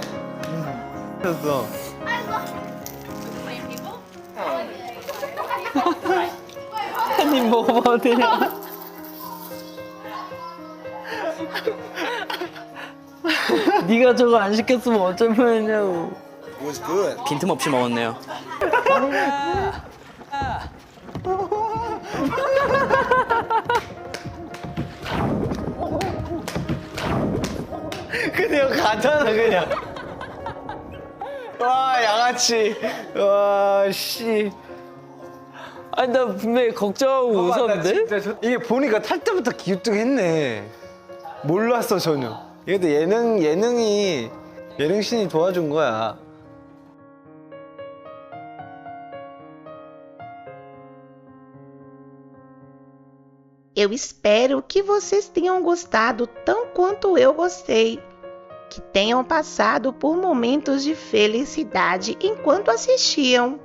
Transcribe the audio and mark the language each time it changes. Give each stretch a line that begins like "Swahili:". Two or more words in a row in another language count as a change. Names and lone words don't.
Korean: 됐어. 한 입 먹어봐도 되냐? 네가 저거 안 시켰으면 어쩔 뻔했냐고.
English: It was good.
Korean: 빈틈없이 먹었네요. 그냥 가잖아 그냥. 와 양아치. 와 씨. 아니 나 분명히 걱정하고 웃었는데? 이게 보니까 탈 때부터 기우뚱했네. 몰랐어 전혀. 이것도 예능신이 도와준 거야.
Portuguese: Eu espero que vocês tenham gostado tão quanto eu gostei, que tenham passado por momentos de felicidade enquanto assistiam.